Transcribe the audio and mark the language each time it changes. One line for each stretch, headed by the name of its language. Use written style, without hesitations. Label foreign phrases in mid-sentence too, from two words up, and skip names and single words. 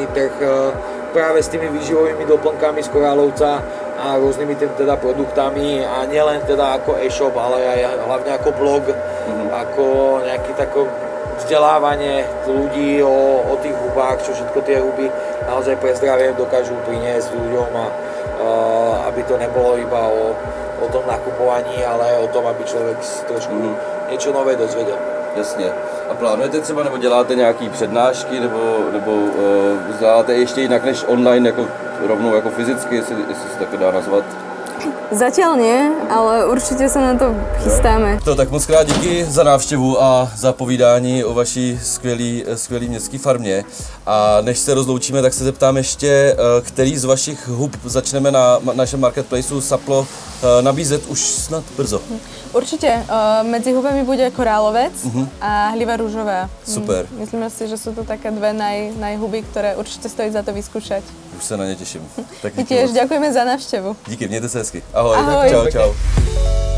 Slovak: trh práve s tými výživovými doplnkami z korálovca a rôznymi teda produktami a nielen teda ako e-shop, ale aj hlavne ako blog, ako nejaké také vzdelávanie ľudí o tých hubách, čo všetko tie huby naozaj pre zdravie dokážu priniesť ľuďom a aby to nebolo iba o tom nakupovaní, ale o tom, aby
Czech: člověk trošku něco nové dozvěděl. Jasně. A plánujete třeba, nebo děláte nějaké přednášky, nebo děláte ještě jinak než online, jako rovnou jako fyzicky, jestli se tak dá nazvat?
Slovak: Zatiaľ nie, ale určite sa na to chystáme.
Czech: Tak moc krát díky za návštěvu a za povídání o vaší skvělý městské farmě. A než se rozloučíme, tak se zeptám ještě, který z vašich hub začneme na našem marketplaceu Saplo nabízet už snad brzo.
Slovak: Určite. Medzi hubami bude korálovec a hliva rúžová.
Czech: Super.
Slovak: Myslíme si, že sú to také dve najhuby, ktoré určite stojí za to vyskúšať.
Czech: Už se na ně těším. Tak
Slovak: tiež ďakujeme za návštevu.
Czech: Díky, mějte se hezky. Ahoj. Ahoj. Čau.